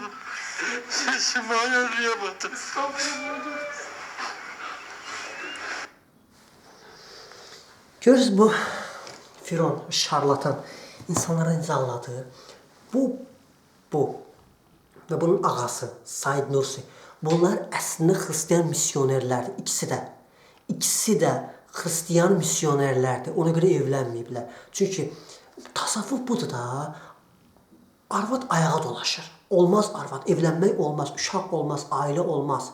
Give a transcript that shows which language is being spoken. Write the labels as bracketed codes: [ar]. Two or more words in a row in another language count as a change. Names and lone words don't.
[tr] Sesimi ayarlayamadım. [az] Görürsünüz bu Firon, şarlatan insanlara necə anladığı. [tr] Bu ve bunun ağası Said Nursi. [az] Bunlar əslində Hristiyan misyonerlərdir. İkisi də Hristiyan misyonerlərdir. Ona görə evlənməyiblər. Çünki tasavvuf budur da. Arvad ayağa dolaşır. Olmaz arvad, evlənmək olmaz, uşaq olmaz, ailə olmaz.